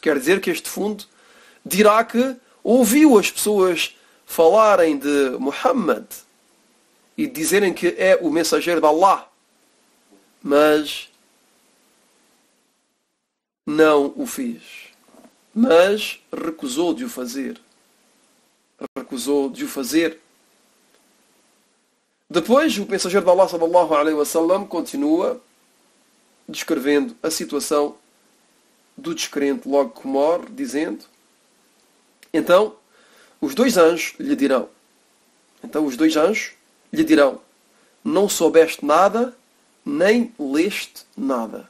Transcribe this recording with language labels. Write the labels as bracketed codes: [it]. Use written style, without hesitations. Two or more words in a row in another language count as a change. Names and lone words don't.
[pt] Quer dizer que este defunto dirá que ouviu as pessoas falarem de Muhammad e dizerem que é o mensageiro de Allah, mas não o fez. Mas recusou de o fazer. Depois o mensageiro de Allah [ar] صلى الله عليه وسلم [pt] continua descrevendo a situação do descrente logo que morre, dizendo: Então, os dois anjos lhe dirão, não soubeste nada, nem leste nada.